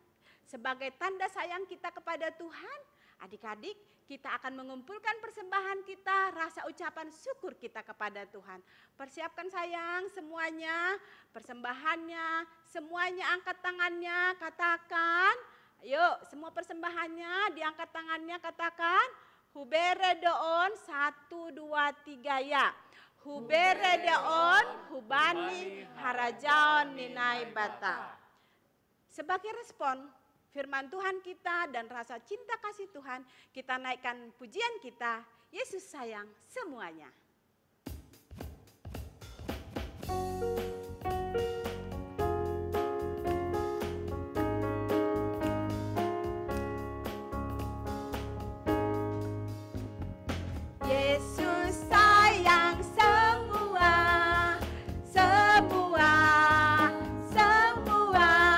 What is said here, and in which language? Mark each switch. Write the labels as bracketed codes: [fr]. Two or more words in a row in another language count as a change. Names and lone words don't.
[id] Sebagai tanda sayang kita kepada Tuhan, adik-adik, kita akan mengumpulkan persembahan kita, rasa ucapan syukur kita kepada Tuhan. Persiapkan sayang semuanya, persembahannya, semuanya angkat tangannya, katakan. Ayo, semua persembahannya diangkat tangannya, katakan. [bts] Hubere doon, 1, 2, 3 ya. Hubere doon, hubani harajaon ninai bata. [id] Sebagai respon firman Tuhan kita dan rasa cinta kasih Tuhan, kita naikkan pujian kita, Yesus sayang semuanya. Yesus sayang semua, semua, semua.